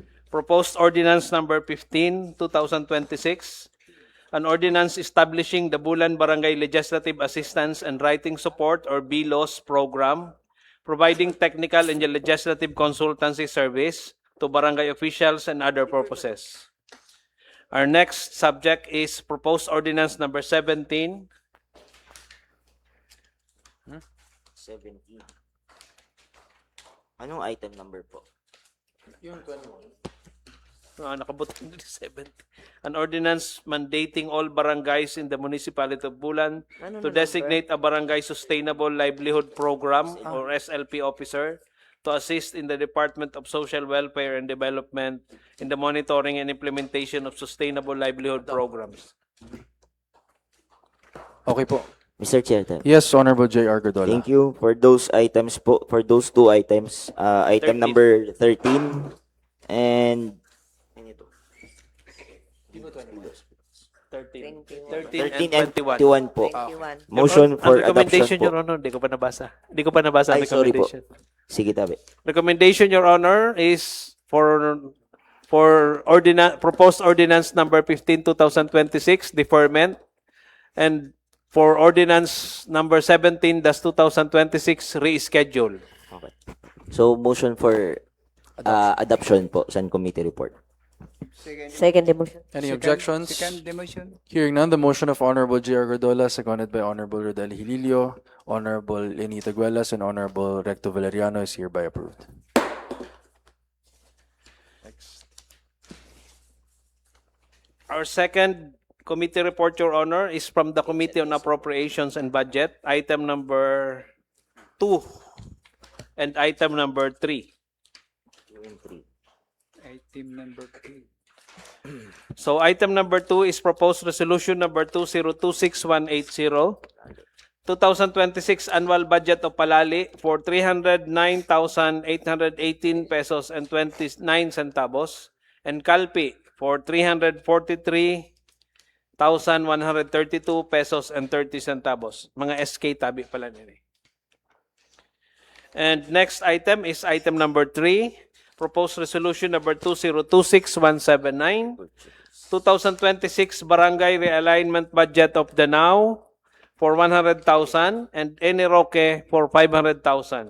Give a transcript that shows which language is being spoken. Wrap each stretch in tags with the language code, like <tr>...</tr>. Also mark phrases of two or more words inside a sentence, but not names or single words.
<en>Proposed ordinance number 15, 2026, an ordinance establishing the Bulan Barangay Legislative Assistance and Writing Support or BLOS program, providing technical and legislative consultancy service to barangay officials and other purposes. Our next subject is proposed ordinance number 17. 17.</en> <tl>Anong item number po?</tl> <bik>Nakabot 70.</bik> <en>An ordinance mandating all barangays in the municipality of Bulan to designate a barangay sustainable livelihood program or SLP officer to assist in the Department of Social Welfare and Development in the monitoring and implementation of sustainable livelihood programs. Okay po. Mr. Chair, Yes, Honorable J.R. Gordola. thank you for those items po, for those two items. Item 13. number 13 and 13 13 and and 21. 21 po. 21. Motion for</en> <tl>Ang recommendation,</tl> <en>adoption po. Your Honor,</en> <tl>hindi ko pa nabasa. Hindi ko pa nabasa ang Ay, sorry po.</tl> <en>recommendation.</en> <bik>Sige, tabi.</bik> <en>Recommendation, Your Honor, is for proposed ordinance number 15, 2026, deferment, and for ordinance number 17, that's 2026, reschedule. Okay. So, motion for adoption</en> <tl>po sa</tl> <en>committee report. Second motion. Any objections? Second motion. Hearing none, the motion of Honorable J.R. Gordola, seconded by Honorable Rodel Hililio, Honorable Lenny Taguelas, and Honorable Recto Valeriano is hereby approved. Our second committee report, Your Honor, is from the Committee on Appropriations and Budget, item number 2 and item number 3. Item number 3. So item number 2 is proposed resolution number 2026180, 2026 annual budget of Palali for 309,818 pesos and 29 centavos, and Calpi for 343,132 pesos and 30 centavos.</en> <bik>Mga SK tabi pala nila.</bik> <en>And next item is item number 3, proposed resolution number 2026179, 2026 barangay realignment budget of Danao for 100,000 and Eni Roque for 500,000.</en>